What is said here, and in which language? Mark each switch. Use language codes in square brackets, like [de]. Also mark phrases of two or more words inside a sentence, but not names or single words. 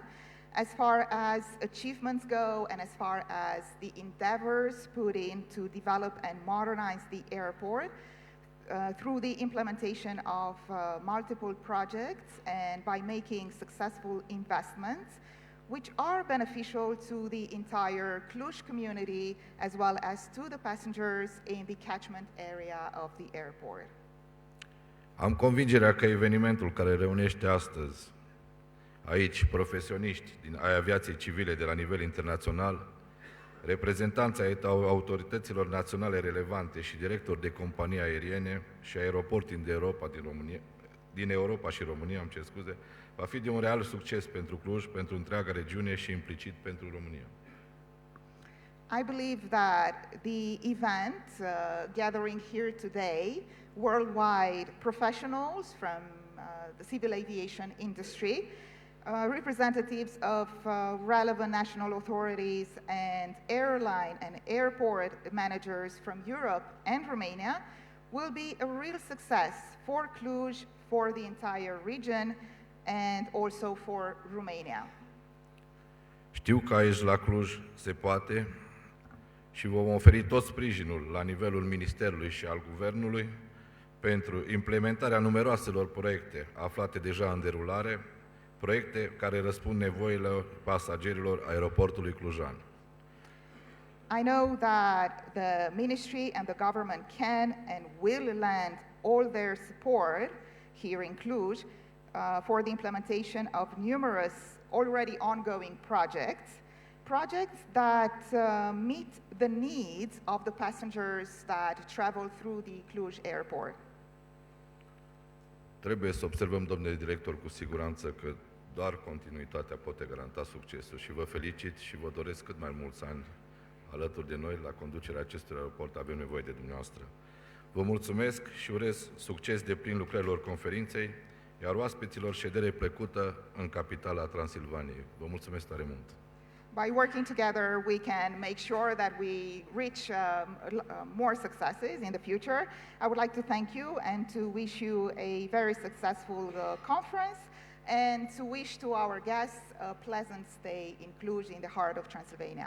[en] As far as achievements go and as far as the endeavors put in to develop and modernize the airport, through the implementation of multiple projects and by making successful investments, which are beneficial to the entire Cluj community as well as to the passengers in the catchment area of the airport. [ro] Am convingerea că evenimentul care reunește astăzi aici profesioniști din aviației civile de la nivel internațional, reprezentanții ai autorităților naționale relevante și directori de companii aeriene și aeroporturi din Europa și România, va fi de un real succes pentru Cluj, pentru întreaga regiune și implicit pentru România. [en] I believe that the event gathering here today, worldwide professionals from the civil aviation industry, representatives of relevant national authorities and airline and airport managers from Europe and Romania will be a real success for Cluj, for the entire region, and also for Romania. [ro] Știu că aici la Cluj se poate și vom oferi tot sprijinul la nivelul Ministerului și al Guvernului pentru implementarea numeroaselor proiecte aflate deja în derulare, proiecte care răspund nevoilor pasagerilor aeroportului clujan. [en] I know that the ministry and the government can and will lend all their support here in Cluj for the implementation of numerous already ongoing projects that meet the needs of the passengers that travel through the Cluj airport. [ro] Trebuie să observăm, domnule director, cu siguranță că doar continuitatea poate garanta succesul și vă felicit și vă doresc cât mai mulți ani alături de noi la conducerea acestui aeroport. Avem nevoie de dumneavoastră. Vă mulțumesc și urez succes deplin lucrărilor conferinței, iar oaspeților ședere plăcută în capitala Transilvaniei. Vă mulțumesc tare mult! [en] By working together, we can make sure that we reach more successes in the future. I would like to thank you and to wish you a very successful conference and to wish to our guests a pleasant stay in Cluj, in the heart of Transylvania.